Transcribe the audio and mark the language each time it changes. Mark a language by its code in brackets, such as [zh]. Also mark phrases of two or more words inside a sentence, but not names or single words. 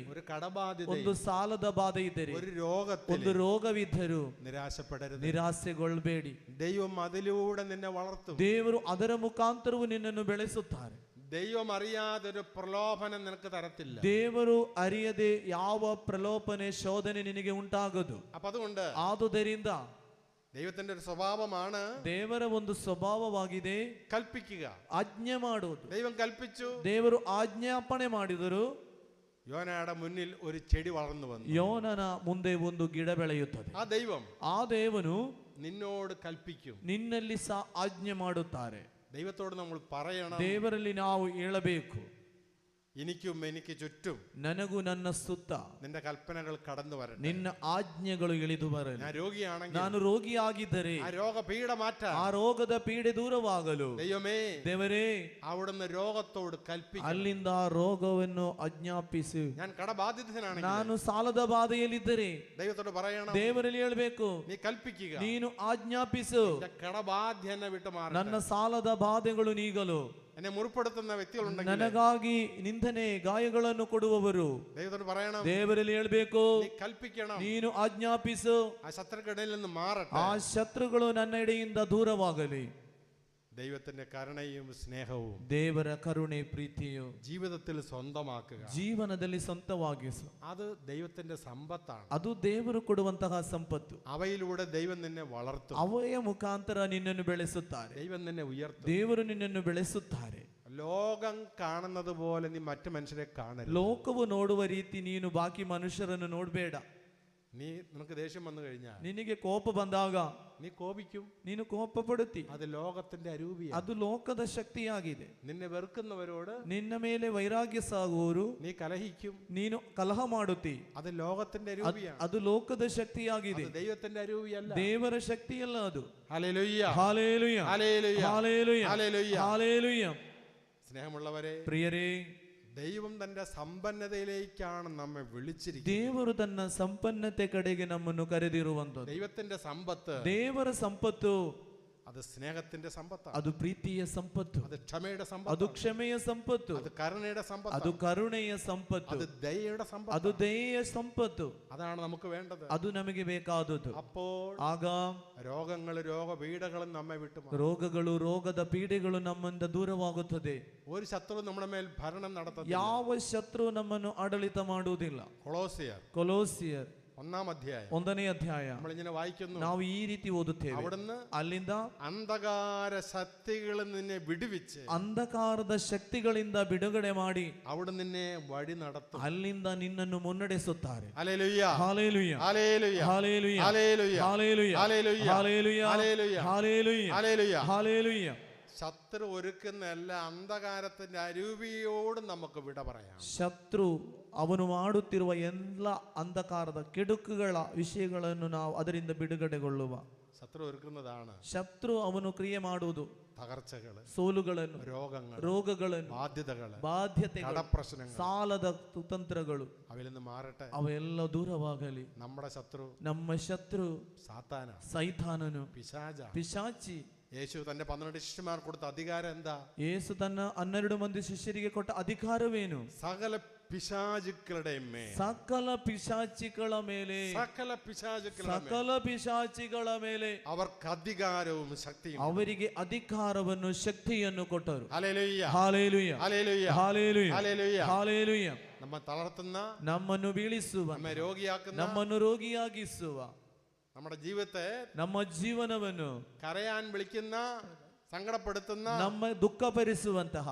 [ml] ഒരു കടബാധ്യത, [kn] ಒಂದು ಸಾಲದ ಬಾಧೆ ಇದ್ದರೆ, [ml] ഒരു രോഗത്തിൽ, [kn] ಒಂದು ರೋಗವಿದ್ದರೂ [ml] നിരാശപ്പെടരുത്. [kn] ನಿರಾಸೆಗೊಳ್ಳಬೇಡಿ. [ml] ദൈവം അതിലൂടെ നിന്നെ വളർത്തും. [kn] ದೇವರು ಅದರ ಮುಖಾಂತರವೂ ನಿನ್ನನ್ನು ಬೆಳೆಸುತ್ತಾರೆ. [ml] ദൈവം അറിയാതൊരു പ്രലോഭനം നിനക്ക് തരത്തില്ല. [kn] ದೇವರು ಅರಿಯದೆ ಯಾವ ಪ್ರಲೋಭನೆ ಶೋಧನೆ ನಿನಗೆ ಉಂಟಾಗದು. [ml] അപ്പൊ അതുകൊണ്ട് [kn] ಆದುದರಿಂದ [ml] ദൈവത്തിന്റെ ഒരു സ്വഭാവമാണ്, [kn] ದೇವರ ಒಂದು ಸ್ವಭಾವವಾಗಿದೆ [ml] കൽപ്പിക്കുക, [kn] ಆಜ್ಞೆ ಮಾಡುವುದು. [ml] ദൈവം കൽപ്പിച്ചു. [kn] ದೇವರು ಆಜ್ಞಾಪನೆ ಮಾಡಿದರು. [ml] യോനയുടെ മുന്നിൽ ഒരു ചെടി വളർന്നു വന്നു. [kn] ಯೋನನ ಮುಂದೆ ಒಂದು ಗಿಡ ಬೆಳೆಯುತ್ತದೆ. [ml] ആ [kn] ದೇವನು [ml] നിന്നോട് കൽപ്പിക്കും. [kn] ನಿನ್ನಲ್ಲಿ ಸಹ ಆಜ್ಞೆ ಮಾಡುತ್ತಾರೆ. [ml] ദൈവത്തോട് നമ്മൾ പറയണം, [kn] ದೇವರಲ್ಲಿ ನಾವು ಹೇಳಬೇಕು, [ml] എനിക്കും എനിക്ക് ചുറ്റും [kn] ನನಗೂ ನನ್ನ ಸುತ್ತ [ml] നിന്റെ കൽപ്പനകൾ കടന്നു വരട്ടെ. [kn] ನಿನ್ನ ಆಜ್ಞೆಗಳು ಇಳಿದು ಬರಲಿ. [ml] ഞാൻ രോഗിയാണെങ്കിൽ, [kn] ನಾನು ರೋಗಿಯಾಗಿದ್ದರೆ [ml] ആ രോഗപീഠ മാറ്റാൻ, [kn] ಆ ರೋಗದ ಪೀಡೆ ದೂರವಾಗಲು [ml] ദൈവമേ, [kn] ದೇವರೇ, [ml] അവിടുന്ന് രോഗത്തോട് കൽപ്പിക്കും. [kn] ಅಲ್ಲಿಂದ ರೋಗವನ್ನು ಆಜ್ಞಾಪಿಸು. [ml] ഞാൻ കടബാധിതനാണെങ്കിൽ, [kn] ನಾನು ಸಾಲದ ಬಾಧೆಯಲ್ಲಿದ್ದರೆ [ml] ദൈവത്തോട് പറയണം, [kn] ದೇವರಲ್ಲಿ ಹೇಳಬೇಕು, [ml] നീ കൽപ്പിക്കുക, [kn] ನೀನು ಆಜ್ಞಾಪಿಸು, [ml] കടബാധ്യ എന്നെ വിട്ടു മാറട്ടെ. [kn] ನನ್ನ ಸಾಲದ ಬಾಧೆಗಳು ನೀಗಲು. [ml] എന്നെ മുറിപ്പെടുത്തുന്ന വ്യക്തികളുണ്ടെങ്കിൽ, [kn] ನನಗಾಗಿ ನಿಂದನೆ ಗಾಯಗಳನ್ನು ಕೊಡುವವರು [ml] ദൈവത്തോട് പറയണം, [kn] ದೇವರಲ್ಲಿ ಹೇಳಬೇಕು, [ml] നീ കൽപ്പിക്കണം, [kn] ನೀನು ಆಜ್ಞಾಪಿಸು, [ml] ആ ശത്രുക്കളിൽ നിന്ന് മാറട്ടെ. [kn] ಆ ಶತ್ರುಗಳು ನನ್ನ ಎಡೆಯಿಂದ ದೂರವಾಗಲಿ. [ml] ദൈവത്തിന്റെ കരുണയും സ്നേഹവും, [kn] ದೇವರ ಕರುಣೆ ಪ್ರೀತಿಯು [ml] ജീവിതത്തിൽ സ്വന്തമാക്കുക. [kn] ಜೀವನದಲ್ಲಿ ಸ್ವಂತವಾಗಿಸು. [ml] അത് ദൈവത്തിന്റെ സമ്പത്താണ്. [kn] ಅದು ದೇವರು ಕೊಡುವಂತಹ ಸಂಪತ್ತು. [ml] അവയിലൂടെ ദൈവം നിന്നെ വളർത്തും. [kn] ಅವಯ ಮುಖಾಂತರ ನಿನ್ನನ್ನು ಬೆಳೆಸುತ್ತಾರೆ. [ml] ദൈവം നിന്നെ ഉയർത്തും. [kn] ದೇವರು ನಿನ್ನನ್ನು ಬೆಳೆಸುತ್ತಾರೆ. [ml] ലോകം കാണുന്നത് പോലെ നീ മറ്റു മനുഷ്യരെ കാണരുത്. [kn] ಲೋಕವು ನೋಡುವ ರೀತಿ ನೀನು ಬಾಕಿ ಮನುಷ್ಯರನ್ನು ನೋಡಬೇಡ. [ml] നിനക്ക് ദേഷ്യം വന്നു കഴിഞ്ഞാൽ, [kn] ನಿನಗೆ ಕೋಪ ಬಂದಾಗ [ml] നീ കോപിക്കും, [kn] ನೀನು ಕೋಪ ಪಡುತ್ತಿ. [ml] അത് ലോകത്തിന്റെ അരൂപിയാണ്. [kn] ಅದು ಲೋಕದ ಶಕ್ತಿಯಾಗಿದೆ. [ml] നിന്നെ വെറുക്കുന്നവരോട് [kn] ನಿನ್ನ ಮೇಲೆ ವೈರಾಗ್ಯ ಸಾಗುವವರು [ml] നീ കലഹിക്കും, [kn] ನೀನು ಕಲಹ ಮಾಡುತ್ತಿ. [ml] അത് ലോകത്തിന്റെ അരൂപിയാണ്. [kn] ಅದು ಲೋಕದ ಶಕ್ತಿಯಾಗಿದೆ, [ml] ദൈവത്തിന്റെ അരൂപിയല്ല. [kn] ದೇವರ ಶಕ್ತಿಯಲ್ಲ ಅದು. [ml] ഹല്ലേലൂയ, ഹല്ലേലൂയ, ഹല്ലേലൂയ, ഹല്ലേലൂയ, ഹല്ലേലൂയ. ഹല്ലേലൂയ. സ്നേഹമുള്ളവരെ, [kn] ಪ್ರಿಯರೇ, [ml] ദൈവം തന്റെ സമ്പന്നതയിലേക്കാണ് നമ്മെ വിളിച്ചിരിക്കുന്നത്. [kn] ದೇವರು ತನ್ನ ಸಂಪನ್ನತೆ ಕಡೆಗೆ ನಮ್ಮನ್ನು ಕರೆದಿರುವಂತದ್ದು. [ml] ദൈവത്തിന്റെ സമ്പത്ത്, [kn] ದೇವರ ಸಂಪತ್ತು [ml] അത് സ്നേഹത്തിന്റെ സമ്പത്താണ്, [kn] ಅದು ಪ್ರೀತಿಯ ಸಂಪತ್ತು, [ml] അത് ക്ഷമയുടെ [kn] ಅದು [ml] സമ്പത്ത്, [kn] ಕ್ಷಮೆಯ ಸಂಪತ್ತು, [ml] അത് കരുണയുടെ സമ്പത്ത്, [kn] ಅದು ಕರುಣೆಯ ಸಂಪತ್ತು, [ml] അത് ദയയുടെ [kn] ಅದು [ml] സമ്പത്ത്. [kn] ದಯೆಯ ಸಂಪತ್ತು. [ml] അതാണ് നമുക്ക് വേണ്ടത്. [kn] ಅದು ನಮಗೆ ಬೇಕಾದದ್ದು. [ml] അപ്പോൾ [kn] ಆಗ [ml] രോഗങ്ങളും രോഗപീഠകളും നമ്മെ വിട്ടുമാറും. [kn] ರೋಗಗಳು, ರೋಗದ ಪೀಡೆಗಳು ನಮ್ಮಿಂದ ದೂರವಾಗುತ್ತದೆ. [ml] ഒരു ശത്രു നമ്മുടെ മേൽ ഭരണം നടത്തുന്നില്ല. [kn] ಯಾವ ಶತ್ರು ನಮ್ಮನ್ನು ಆಡಳಿತ ಮಾಡುವುದಿಲ್ಲ. ಕೊಲೋಸಿಯರ್ [ml] 1-ാം അധ്യായം [kn] 1ನೇ ಅಧ್ಯಾಯ [ml] നമ്മളിങ്ങനെ വായിക്കുന്നു. [kn] ನಾವು ಈ ರೀತಿ ಓದುತ್ತೇವೆ. [ml] അവിടുന്ന് [kn] ಅಲ್ಲಿಂದ [ml] അന്ധകാര ശക്തികളിൽ നിന്നെ വിടുവിച്ച്, [kn] ಅಂಧಕಾರದ ಶಕ್ತಿಗಳಿಂದ ಬಿಡುಗಡೆ ಮಾಡಿ [ml] അവിടെ നിന്നെ വഴി നടത്തും. [kn] ಅಲ್ಲಿಂದ ನಿನ್ನನ್ನು ಮುನ್ನಡೆಸುತ್ತಾರೆ. [ml] ഹല്ലേലൂയ, [kn] ಹಾಲೆಲೂಯ, [ml] ഹല്ലേലൂയ, [kn] ಹಾಲೆಲೂಯ, [ml] ഹല്ലേലൂയ, [kn] ಹಾಲೆಲೂಯ, [ml] ഹല്ലേലൂയ, [kn] ಹಾಲೆಲೂಯ, [ml] ഹല്ലേലൂയ, [kn] ಹಾಲೆಲೂಯ, [ml] ഹല്ലേലൂയ. [kn] ಹಾಲೆಲೂಯ. [ml] ശത്രു ഒരുക്കുന്ന എല്ലാ അന്ധകാരത്തിന്റെ അരൂപിയോട് നമുക്ക് വിട പറയാം. [kn] ಶತ್ರು ಅವನು ಮಾಡುತ್ತಿರುವ ಎಲ್ಲ ಅಂಧಕಾರದ ಕೆಡುಕುಗಳ ವಿಷಯಗಳನ್ನು ನಾವು ಅದರಿಂದ ಬಿಡುಗಡೆಗೊಳ್ಳುವ. [ml] ശത്രു ഒരുക്കുന്നതാണ് [kn] ಶತ್ರು ಅವನು ಕ್ರಿಯೆ ಮಾಡುವುದು [ml] തകർച്ചകള്, [kn] ಸೋಲುಗಳನ್ನು, ರೋಗಗಳನ್ನು, ಬಾಧ್ಯತೆಗಳು, [ml] കടപ്രശ്നങ്ങൾ, [kn] ಸಾಲದ കുതന്ത്രಗಳು [ml] അവയിൽ നിന്ന് മാറട്ടെ. [kn] ಅವೆಲ್ಲ ದೂರವಾಗಲಿ. [ml] നമ്മുടെ ശത്രു [kn] ನಮ್ಮ ಶತ್ರು [ml] സാത്താന, [kn] ಸೈತಾನನು, [ml] പിശാചി. യേശു തന്റെ 12 ശിഷ്യന്മാർക്ക് കൊടുത്ത അധികാരം എന്താ? [kn] യേಸು ತನ್ನ 12 ಮಂದಿ ಶಿಷ್ಯರಿಗೆ ಕೊಟ್ಟ ಅಧಿಕಾರವೇನು? [ml] സകല പിശാചുക്കളുടെ മേൽ, [kn] ಸಕಲ ಪಿಶಾಚಿಗಳ ಮೇಲೆ, [ml] സകല പിശാചുക്കളുടെ മേൽ [kn] ಸಕಲ ಪಿಶಾಚಿಗಳ ಮೇಲೆ [ml] അവർക്ക് അധികാരവും ശക്തിയും. [kn] ಅವರಿಗೆ ಅಧಿಕಾರವನ್ನು, ಶಕ್ತಿಯನ್ನು ಕೊಟ್ಟರು. [ml] ഹല്ലേലൂയ, [kn] ಹಾಲೆಲೂಯ, [ml] ഹല്ലേലൂയ, [kn] ಹಾಲೆಲೂಯ, [ml] ഹല്ലേലൂയ. [kn] ಹಾಲೆಲೂಯ. [ml] നമ്മെ തളർത്തുന്ന, [kn] ನಮ್ಮನ್ನು ಬೀಳಿಸುವ, [ml] നമ്മെ രോഗിയാക്കുന്ന, [kn] ನಮ್ಮನ್ನು ರೋಗಿಯಾಗಿಸುವ, [ml] നമ്മുടെ ജീവിതത്തെ, [kn] ನಮ್ಮ ಜೀವನವನ್ನು [ml] കരയാൻ വിളിക്കുന്ന, സങ്കടപ്പെടുത്തുന്ന [kn] ನಮ್ಮ ದುಃಖಪಡಿಸುವಂತಹ